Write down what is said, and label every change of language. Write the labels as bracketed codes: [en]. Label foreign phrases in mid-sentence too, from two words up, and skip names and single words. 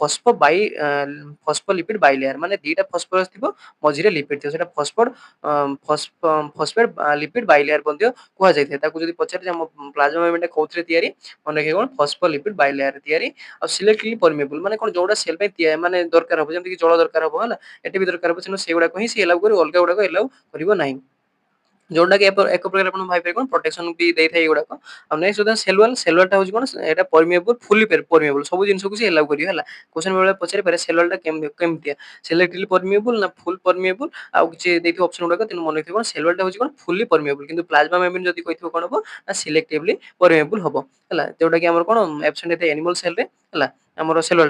[en] phospholipid bilayer [or] ମାନେ ଦିଟା ଫସ୍ଫରସ ଥିବ ମଝିରେ ଲିପିଡ ଥିବ ସେଟା [en] phosphate lipid bilayer [or] ମଧ୍ୟ କୁହାଯାଇଥାଏ ତାକୁ ଯଦି ପଚାରେ ଆମ [en] plasma membrane [or] କୋଉଥିରେ ତିଆରି ମନେ ରଖିବେ କଣ [en] phospholipid bilayer [or] ତିଆରି ଆଉ [en] selectively permeable [or] ମାନେ କଣ ଯୋଉଟା ସେଲ ପାଇଁ ମାନେ ଦରକାର ହବ ଯେମିତି କି ଜଳ ଦରକାର ହବ ହେଲା ଏଠି ବି ଦରକାର ହବ ତେଣୁ ସେଇଗୁଡାକ ହିଁ ସେ ଏଲାଉ କରିବ ଅଲଗା ଗୁଡାକ ଏଲାଉ କରିବ ନାହିଁ ଯୋଉଟା କି ଏକ ପ୍ରକାର ଆପଣ ଭାବିପାରିବେ କଣ ପ୍ରୋଟେକ୍ସନ ବି ଦେଇଥାଏ ଏଗୁଡାକ ଆଉ ନେକ୍ସଟ ଯଦି ସେଲୁଲାରଟା ହଉଛି କଣ ଏଟା [en] permeable fully permeable [or] ସବୁ ଜିନିଷକୁ ସେ ଏଲାଉ କରିବ ହେଲା କ୍ୱେଶ୍ଚନ ବେଳେ ପଚାରି ପାରେ ସେଲୁଲାରଟା କେମିତିଆ [en] selectively permeable [or] ନା [en] full permeable [or] ଆଉ କିଛି ଦେଇଥିବ ଅପସନ ଗୁଡାକ ତେଣୁ ମନେ ରଖିବ କଣ ସେଲୁଲାରଟା ହଉଛି କଣ [en] fully permeable [or] କିନ୍ତୁ [en] plasma membrane [or] ଯଦି କହିଥିବ କଣ ହବ ନା [en] selectively permeable [or] ହବ ହେଲା ଯୋଉଟା କି ଆମର କଣ ଆବସେଣ୍ଟ ହେଇଥାଏ [en] animal cellରେ [or] ହେଲା ଆମର ସେଲୁଲାରଟା